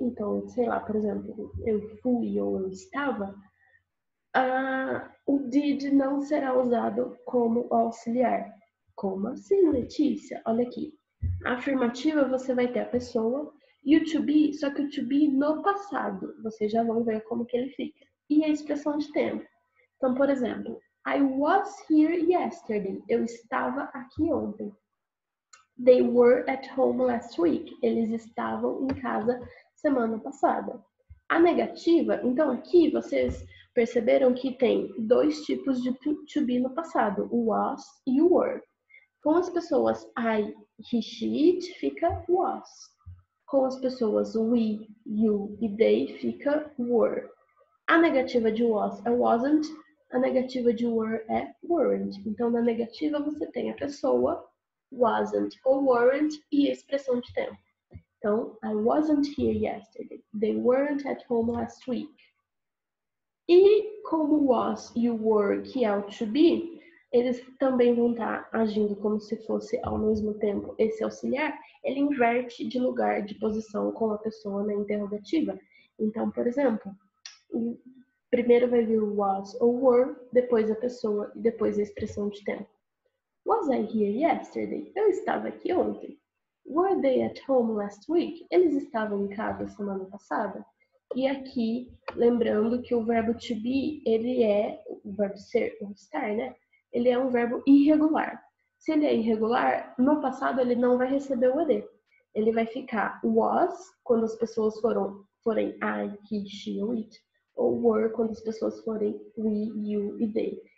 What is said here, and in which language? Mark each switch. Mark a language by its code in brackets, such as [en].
[pt] Então, sei lá, por exemplo, eu fui ou eu estava, o did não será usado como auxiliar. Como assim, Letícia? Olha aqui. A afirmativa você vai ter a pessoa e o to be, só que o to be no passado. Vocês já vão ver como que ele fica. E a expressão de tempo. Então, por exemplo, [en] I was here yesterday. [pt] Eu estava aqui ontem. [en] They were at home last week. [pt] Eles estavam em casa semana passada. A negativa, então aqui vocês perceberam que tem dois tipos de to be no passado, o was e o were. Com as pessoas I, he, she, it, fica was. Com as pessoas we, you e they, fica were. A negativa de was é wasn't, a negativa de were é weren't. Então, na negativa você tem a pessoa, wasn't ou weren't, e a expressão de tempo. [en] Então, I wasn't here yesterday. They weren't at home last week. [pt] E como was e o were, que é o to be, eles também vão estar agindo como se fosse ao mesmo tempo esse auxiliar, ele inverte de lugar, de posição com a pessoa na interrogativa. Então, por exemplo, primeiro vai vir o was ou were, depois a pessoa e depois a expressão de tempo. [en] Was I here yesterday? [pt] Eu estava aqui ontem. [en] Were they at home last week? [pt] Eles estavam em casa semana passada? E aqui, lembrando que o verbo to be, ele é, o verbo ser ou estar, né? Ele é um verbo irregular. Se ele é irregular, no passado ele não vai receber o ed. Ele vai ficar was, quando as pessoas forem I, he, she ou it, ou were, quando as pessoas forem we, you e they.